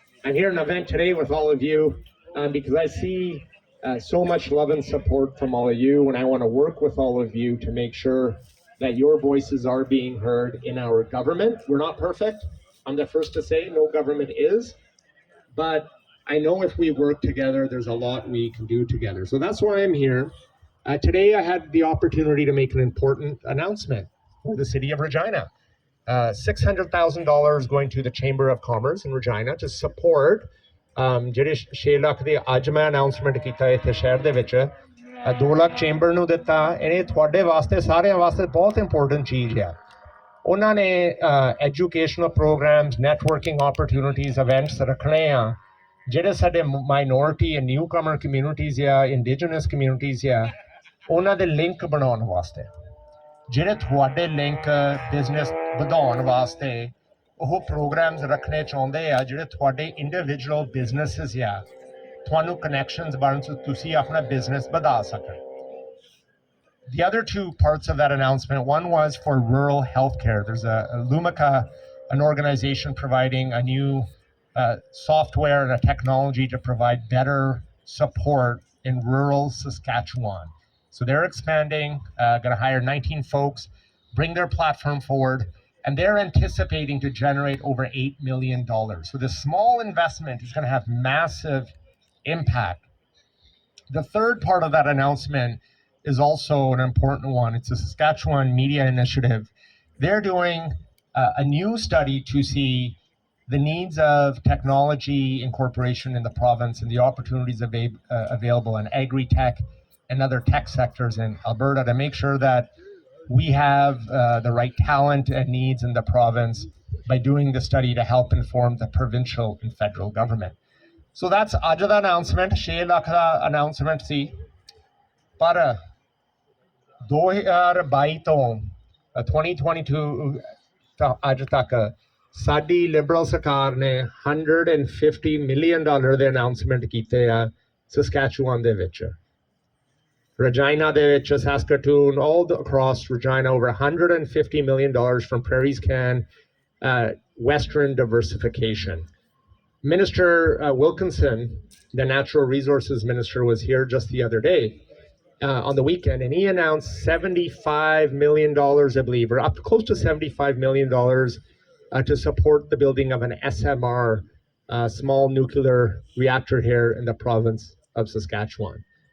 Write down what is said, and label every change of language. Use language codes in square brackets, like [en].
[en] I'm here at an event today with all of you because I see so much love and support from all of you, and I want to work with all of you to make sure that your voices are being heard in our government. We're not perfect. I'm the first to say no government is, but I know if we work together, there's a lot we can do together. So that's why I'm here. Today I had the opportunity to make an important announcement for the city of Regina. $600,000 going to the Chamber of Commerce in Regina to support [pa] ਜਿਹੜੇ 6 ਲੱਖ ਦੀ ਅੱਜ ਮੈਂ announcement ਕੀਤਾ ਇੱਥੇ ਸ਼ਹਿਰ ਦੇ ਵਿੱਚ 2 lakh chamber ਨੂੰ ਦਿੱਤਾ। ਇਹ ਤੁਹਾਡੇ ਵਾਸਤੇ ਸਾਰਿਆਂ ਵਾਸਤੇ ਬਹੁਤ ਇੰਪੋਰਟੈਂਟ ਚੀਜ਼ ਆ। ਉਹਨਾਂ ਨੇ educational programs networking opportunities events ਰੱਖਣੇ ਆ ਜਿਹੜੇ ਸਾਡੇ minority and new Qamar communities ਆ ਇੰਡੀਜਨਸ ਕਮਿਊਨਿਟੀਜ਼ ਆ ਉਹਨਾਂ ਦੇ ਲਿੰਕ ਬਣਾਉਣ ਵਾਸਤੇ ਜਿਹੜੇ ਤੁਹਾਡੇ ਲਿੰਕ ਬਿਜ਼ਨਸ ਵਧਾਉਣ ਵਾਸਤੇ ਉਹ ਪ੍ਰੋਗਰਾਮਸ ਰੱਖਣੇ ਚਾਹੁੰਦੇ ਆ ਜਿਹੜੇ ਤੁਹਾਡੇ ਇੰਡੀਵਿਜੂਅਲ ਬਿਜ਼ਨਸਿਸ ਆ ਤੁਹਾਨੂੰ ਕਨੈਕਸ਼ਨਸ ਬਣ ਸੋ ਤੁਸੀਂ ਆਪਣਾ ਬਿਜ਼ਨਸ ਵਧਾ ਸਕਣ [en] The other two parts of that announcement, one was for rural healthcare. There's a Lumaka, an organization providing a new software and a technology to provide better support in rural Saskatchewan. So they're expanding, going to hire 19 folks, bring their platform forward, and they're anticipating to generate over $8 million. So this small investment is going to have massive impact. The third part of that announcement is also an important one. It's a Saskatchewan Media Initiative. They're doing a new study to see the needs of technology incorporation in the province and the opportunities available in agri-tech and other tech sectors in Alberta to make sure that we have the right talent and needs in the province by doing the study to help inform the provincial and federal government. So that's [pa] ਅੱਜ ਦਾ announcement, 6 lakh ਦਾ announcement ਸੀ ਪਰ 2022 ਤੋਂ 2022 ਤਾਂ ਅੱਜ ਤੱਕ ਸਾਡੀ Liberal ਸਰਕਾਰ ਨੇ $150 million ਦੇ ਅਨਾਉਂਸਮੈਂਟ ਕੀਤੇ ਆ ਸਸਕੈਚੁਆਨ ਦੇ ਵਿੱਚ Regina ਦੇ ਵਿੱਚ Saskatoon [en] all across Regina over $150 million from Prairies Can Western diversification. Minister Wilkinson, the Natural Resources Minister, was here just the other day on the weekend, and he announced $75 million, I believe, or up close to $75 million to support the building of an SMR, small nuclear reactor here in the province of Saskatchewan.